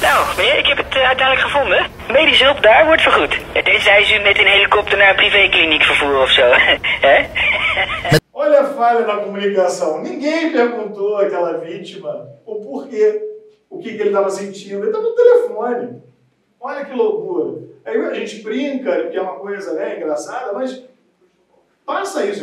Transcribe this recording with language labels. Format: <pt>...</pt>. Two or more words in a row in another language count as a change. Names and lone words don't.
<nl>Meneer, ik heb het uiteindelijk gevonden. Medische hulp daar wordt vergoed. Tenzij ze u met een helikopter naar een privékliniek vervoeren of zo. Hè?</nl> <pt>Olha a falha na comunicação. Ninguém perguntou àquela vítima o porquê, o que ele estava sentindo. Ele estava no telefone. Olha que loucura. Aí a gente brinca, que é uma coisa, né, engraçada, mas passa isso.</pt>